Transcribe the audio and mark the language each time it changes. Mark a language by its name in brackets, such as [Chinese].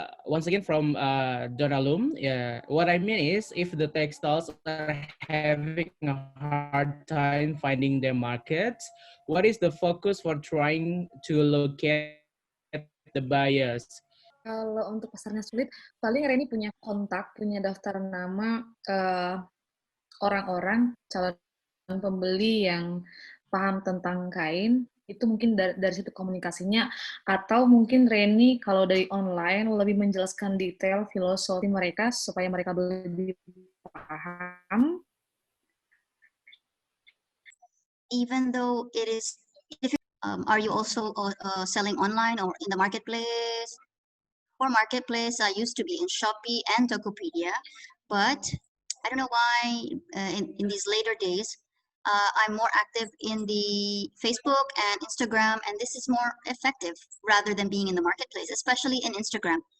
[English] Once again from Donna Loom. Yeah. What I mean is, if the textiles are having a hard time finding their markets, what is the focus for trying to locate the buyers? [Indonesian] Kalau untuk pasarnya sulit, paling Renny punya kontak, punya daftar nama orang-orang calon pembeli yang paham tentang kain. Itu mungkin dari situ komunikasinya, atau mungkin Renny kalau dari online lebih menjelaskan detail filosofi mereka supaya mereka lebih paham. [English] Even though it is, are you also selling online or in the marketplace? For marketplace, I used to be in Shopee and Tokopedia, but I don't know why in these later days, I'm more active in the Facebook and Instagram, and this is more effective rather than being in the marketplace, especially in Instagram.